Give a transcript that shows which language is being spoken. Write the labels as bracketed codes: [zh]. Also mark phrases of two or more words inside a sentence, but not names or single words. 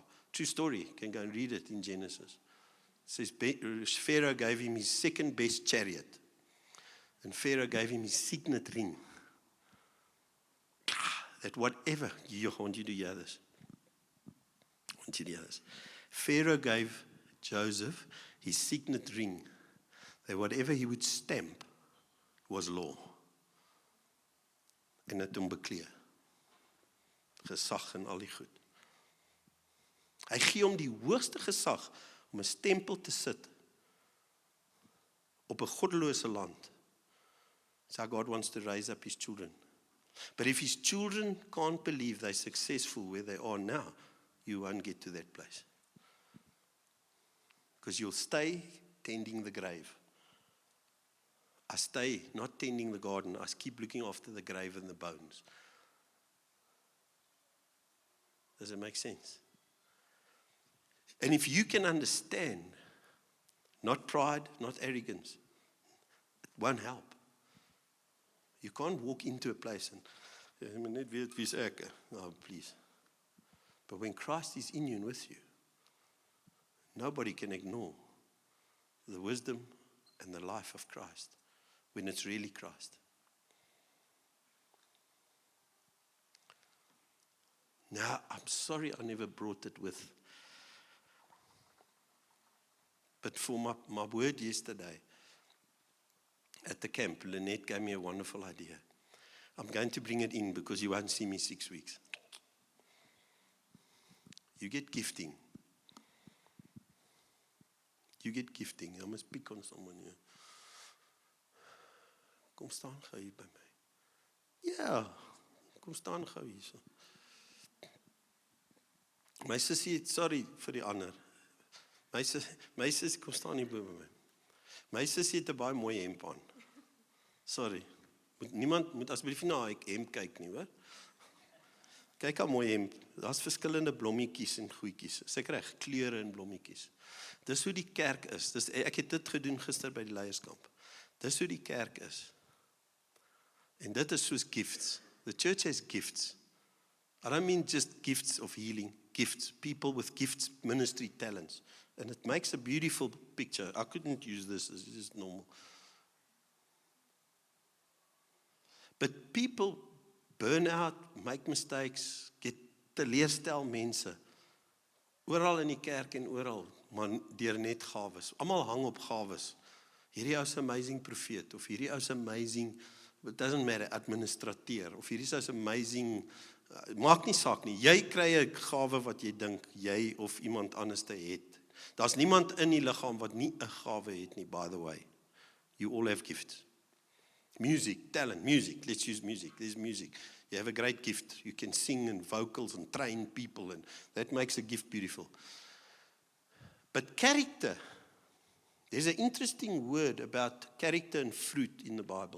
[en] True story, you can go and read it in Genesis. It says Pharaoh gave him his second best chariot and Pharaoh gave him his signet ring. That whatever, I want you to hear this. Pharaoh gave Joseph his signet ring, that whatever he would stamp was law. [af] En het hom bekleë. Gesag en al die goed. Hy gee hom die hoogste gesag om 'n stempel te sit op 'n goddelose land. [en] So God wants to raise up his children. But if his children can't believe they're successful where they are now, you won't get to that place. Because you'll stay tending the grave. I stay not tending the garden. I keep looking after the grave and the bones. Does it make sense? And if you can understand, not pride, not arrogance, it won't help. You can't walk into a place and, [af] net weet wie's ek. [en] No, please. But when Christ is in you and with you, nobody can ignore the wisdom and the life of Christ when it's really Christ. Now, I'm sorry I never brought it with. But for my word yesterday at the camp, Lynette gave me a wonderful idea. I'm going to bring it in because you won't see me 6 weeks. You get gifting. You get gifting. I must pick on someone here. [af] Kom staan gou hier by my. Ja, kom staan gou hier so. My sussie, sorry vir die ander. My sussie, kom staan hier by my. My sussie het 'n baie mooi hemp aan. Sorry. Niemand moet asseblief nie na hy hemp kyk nie, hoor. Kyk hoe mooi hemp. Daar's verskillende blommetjies en goedjies. Is ek reg? Kleure en blommetjies. Dis hoe die kerk is. Ek het dit gedoen gister by die leierskamp. Dis hoe die kerk is. En dit is soos gifts. [en] The church has gifts. I don't mean just gifts of healing, gifts. People with gifts, ministry, talents. And it makes a beautiful picture. I couldn't use this, it's just normal. But people burn out, make mistakes, get [af] teleerstel mense. Oral in die kerk en oral, maar deur net gawes. Almal hang op gawes. Hierdie ou is 'n amazing profeet, of hierdie ou is amazing, [en] it doesn't matter, [af] administrateur, of hierdie ou is amazing, maak nie saak nie. Jy kry 'n gawe wat jy dink jy of iemand anders te het. Daar's niemand in die liggaam wat nie 'n gawe het nie, [en] by the way. You all have gifts. Music, talent, music. Let's use music. There's music. You have a great gift. You can sing and vocals and train people, and that makes a gift beautiful. But character, there's an interesting word about character and fruit in the Bible.